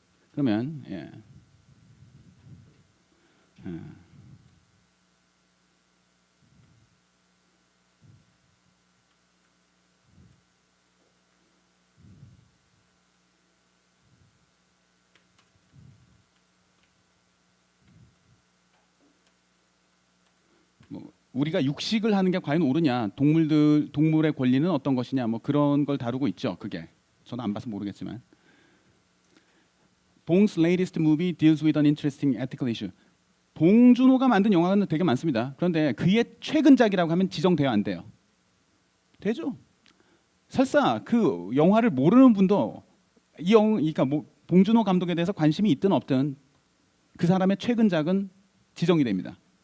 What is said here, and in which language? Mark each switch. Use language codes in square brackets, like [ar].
[ko] 그러면 뭐 우리가 육식을 하는 게 과연 옳으냐, 동물의 권리는 어떤 것이냐, 뭐 그런 걸 다루고 있죠. 그게 저는 안 봐서 모르겠지만. [en] 봉's latest movie deals with an interesting ethical issue. [ko] 봉준호가 만든 영화는 되게 많습니다. 그런데 그의 최근작이라고 하면 지정돼야 안 돼요. 되죠? 설사 그 영화를 모르는 분도 그러니까 봉준호 감독에 대해서 관심이 있든 없든 그 사람의 최근작은 지정이 됩니다.